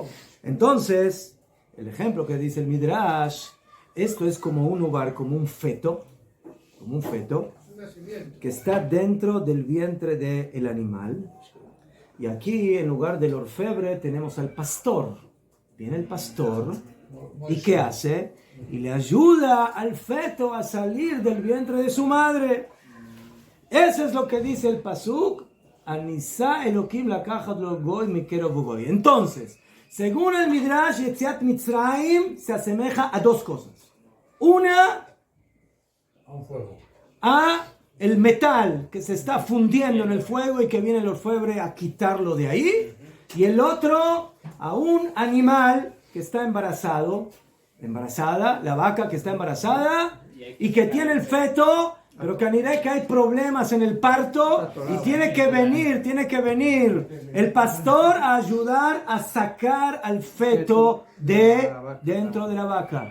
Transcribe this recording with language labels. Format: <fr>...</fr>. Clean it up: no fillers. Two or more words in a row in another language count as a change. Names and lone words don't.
<es>Entonces, el ejemplo que dice el Midrash, esto es como un uvar, como un feto, que está dentro del vientre del animal. Y aquí, en lugar del orfebre, tenemos al pastor. Viene el pastor, ¿y qué hace? Y le ayuda al feto a salir del vientre de su madre. Eso es lo que dice el pasuk.</es> <he>הנסה אלהים לקחת לו גוי מקרב גוי.</he> <es>Entonces, según el Midrash,</es> <he>יציאת מצרים</he> <es>se asemeja a dos cosas. Una, a el metal que se está fundiendo en el fuego y que viene el orfebre a quitarlo de ahí. Y el otro, a un animal que está embarazada, la vaca que está embarazada y que tiene el feto, pero que hay problemas en el parto y tiene que venir el pastor a ayudar a sacar al feto de dentro de la vaca.</es>